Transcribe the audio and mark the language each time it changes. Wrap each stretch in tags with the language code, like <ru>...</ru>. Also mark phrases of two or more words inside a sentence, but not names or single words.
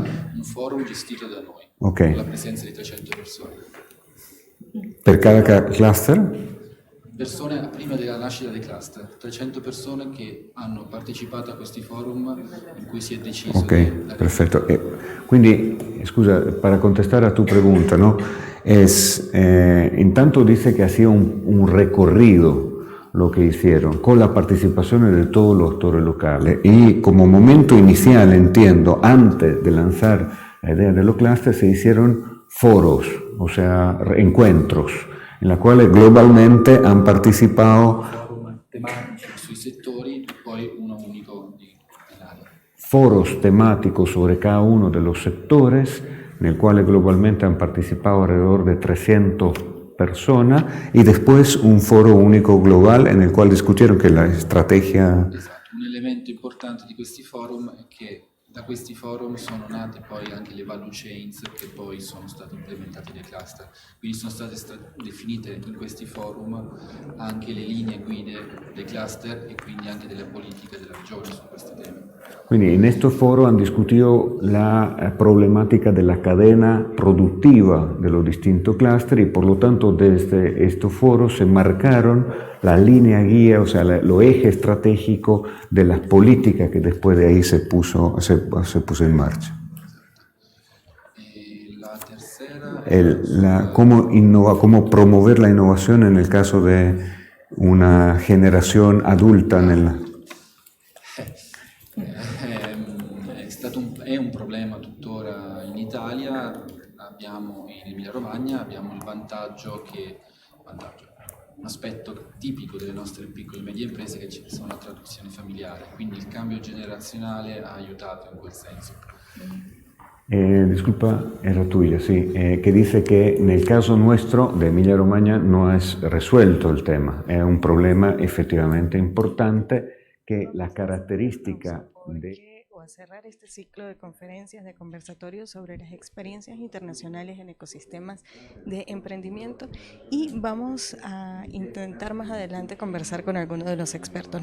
<it>Un forum gestito da noi, Okay. con la presenza di 300 persone. Per cada cluster? Persone prima della nascita dei cluster, 300 persone che hanno partecipato a questi forum in cui si è deciso. Ok, perfetto. Quindi, scusa,</it> <es>para contestar a tu pregunta, ¿no? Intanto dice que ha sido un recorrido lo que hicieron, con la participación de todos los actores locales. Y como momento inicial, entiendo, antes de lanzar la idea de los clusters, se hicieron foros, o sea, encuentros, en los cuales globalmente han participado</es> <it>tematici sui settori e poi uno unico nell'area.</it> <es>foros temáticos sobre cada uno de los sectores, en el cual globalmente han participado alrededor de 300 personas, y después un foro único global en el cual discutieron que la estrategia...</es> <it>Esatto, un elemento importante di questi forum è che da questi forum sono nate poi anche le</it> <en>value chains</en> <it>che poi sono state implementate nei cluster. Quindi sono state definite in questi forum anche le linee guide dei cluster e quindi anche delle politiche della regione su questi temi.</it> <es>Quindi en estos foros han discutido la problemática de la cadena productiva de los distintos clústeres, y por lo tanto desde estos foros se marcaron la línea guía, o sea, los ejes estratégicos de las políticas que después de ahí se puso en marcha. La tercera... Cómo promover la innovación en el caso de una generación adulta</es> <it>è un problema tuttora in Italia. Abbiamo in Emilia Romagna abbiamo il vantaggio, un aspetto tipico delle nostre piccole e medie imprese, che ci sono la traduzione familiare, quindi il cambio generazionale ha aiutato in quel senso.</it> <es>Disculpa, era tuya, sí, que dice que en el caso nuestro de Emilia Romagna no es resuelto el tema, es un problema efectivamente importante que la característica de... O a cerrar este ciclo de conferencias, de conversatorios sobre las experiencias internacionales en ecosistemas de emprendimiento, y vamos a intentar más adelante conversar con algunos de los expertos.</es>